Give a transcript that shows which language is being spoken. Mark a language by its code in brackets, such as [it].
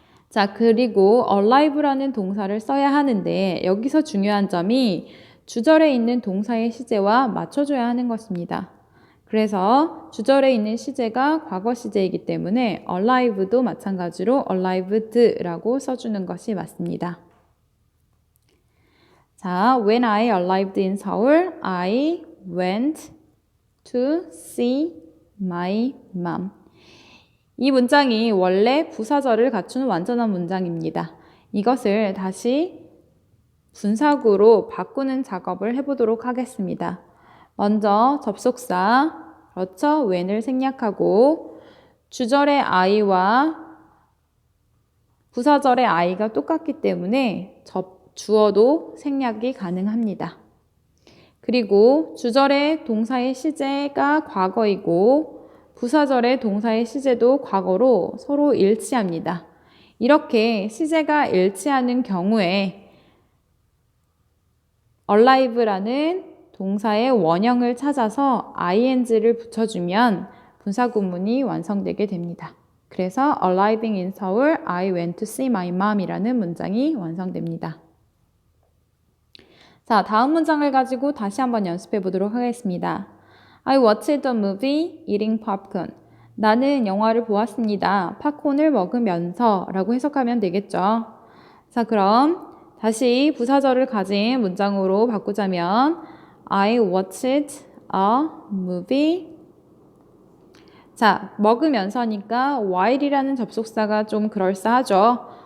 [ko] 자, 그리고 arrive라는 동사를 써야 하는데 여기서 중요한 점이 주절에 있는 동사의 시제와 맞춰줘야 하는 것입니다. 그래서 주절에 있는 시제가 과거 시제이기 때문에 arrive도 마찬가지로 arrived라고 써주는 것이 맞습니다. [en] 자, when I arrived in Seoul, I went to see my mom. [ko] 이 문장이 원래 부사절을 갖춘 완전한 문장입니다. 이것을 다시 분사구로 바꾸는 작업을 해보도록 하겠습니다. 먼저 접속사, 그렇죠? when을 생략하고 주절의 I와 부사절의 I가 똑같기 때문에 주어도 생략이 가능합니다. 그리고 주절의 동사의 시제가 과거이고 부사절의 동사의 시제도 과거로 서로 일치합니다. 이렇게 시제가 일치하는 경우에 arrive라는 동사의 원형을 찾아서 ing를 붙여주면 분사구문이 완성되게 됩니다. 그래서 [en] arriving in Seoul, I went to see my mom [ko] 이라는 문장이 완성됩니다. 자, 다음 문장을 가지고 다시 한번 연습해 보도록 하겠습니다. [en] I watched a movie eating popcorn. [ko] 나는 영화를 보았습니다. 팝콘을 먹으면서 라고 해석하면 되겠죠. 자, 그럼 다시 부사절을 가진 문장으로 바꾸자면 [en] I watched a movie. [ko] 자, 먹으면서니까 while이라는 접속사가 좀 그럴싸하죠.